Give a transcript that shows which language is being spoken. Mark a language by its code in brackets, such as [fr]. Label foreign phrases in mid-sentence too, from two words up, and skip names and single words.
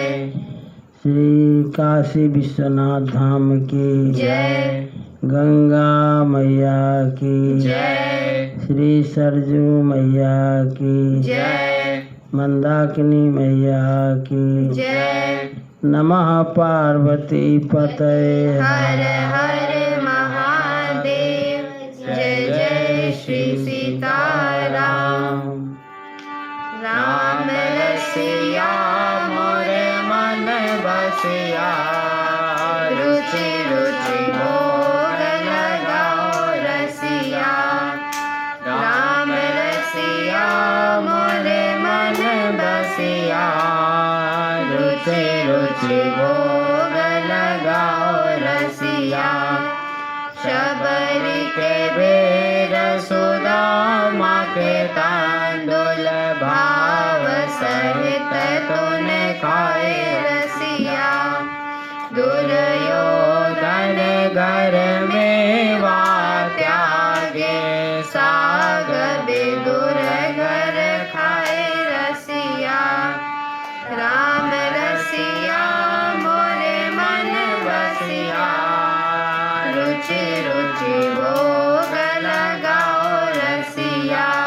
[hi] श्री काशी विश्वनाथ धाम की जय गंगा मैया की जय श्री सरजू मैया की जय मंदाकिनी मैया की जय [sa] नमः पार्वती पतये [hi] हर हर महादेव जय जय श्री सीताराम राम रसिया मोरे मन बसिया रुचि रुचि भोग लगाओ रसिया राम रसिया मोरे मन बसिया रुचि रुचि भोग लगाओ रसिया शबरी के बेर सुदामा के तांडुल भाव सहित तूने खाए रसिया दुर्योधन घर में वा त्यागे साग विदुर घर खाए रसिया राम रसिया मोरे मन बसिया रुचि रुचि भोग लगाओ रसिया